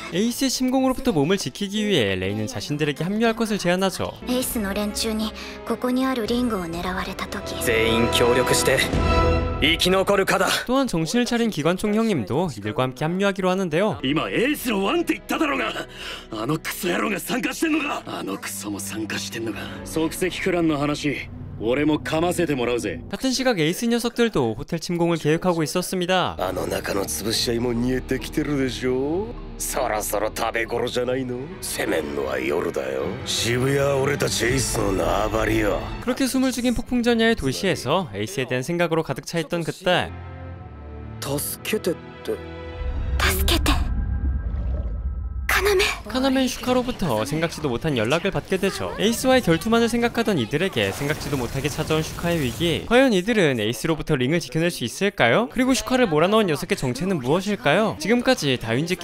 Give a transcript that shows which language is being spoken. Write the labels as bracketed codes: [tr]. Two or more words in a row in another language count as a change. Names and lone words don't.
[ko] 에이스의 침공으로부터 몸을 지키기 위해 레인은 자신들에게 합류할 것을 제안하죠. [ja] エイスの連中にここにあるリングを狙われた時、全員協力して生き残るかだ。 [ko] 또한 정신을 차린 기관총 형님도 이들과 함께 합류하기로 하는데요. [ja] 今エイスのワンって言っただろうが、あのクソ野郎が参加してんのか。あのクソも参加してんのか。即席クランの話、俺もかませてもらうぜ。 [ko] 같은 시각 에이스 녀석들도 호텔 침공을 계획하고 있었습니다. [ja] あの中の潰し合いも煮えてきてるでしょ。そろそろ食べ頃じゃないの。攻めんのは夜だよ。渋谷は俺たちエイスの縄張りよ。 [ko] 그렇게 숨을 죽인 폭풍전야의 도시에서 에이스에 대한 생각으로 가득 차 있던 그때 [ja] 助けてって。助けて [ko] 카나멘 슈카로부터 생각지도 못한 연락을 받게 되죠. 에이스와의 결투만을 생각하던 이들에게 생각지도 못하게 찾아온 슈카의 위기. 과연 이들은 에이스로부터 링을 지켜낼 수 있을까요? 그리고 슈카를 몰아넣은 녀석의 정체는 무엇일까요?